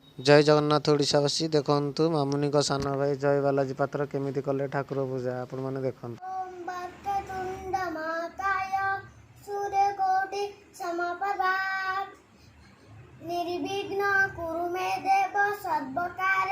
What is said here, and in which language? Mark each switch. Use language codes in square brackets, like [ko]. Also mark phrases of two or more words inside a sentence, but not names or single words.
[or] ଜୟ ଜଗନ୍ନାଥ ଓଡ଼ିଶାବାସୀ ଦେଖନ୍ତୁ ମାମୁନୀ କୋ ସାନ ଭାଇ ଜୟ ବାଲାଜୀ ପାତ୍ର କେମିତି କଲେ ଠାକୁର ପୂଜା ଆପଣ ମାନେ ଦେଖନ୍ତୁ। [sa] ओम वक्रतुंड महाकाय सूर्यकोटि समप्रभा निर्विघ्न कुरु मे देव सर्वकार्येषु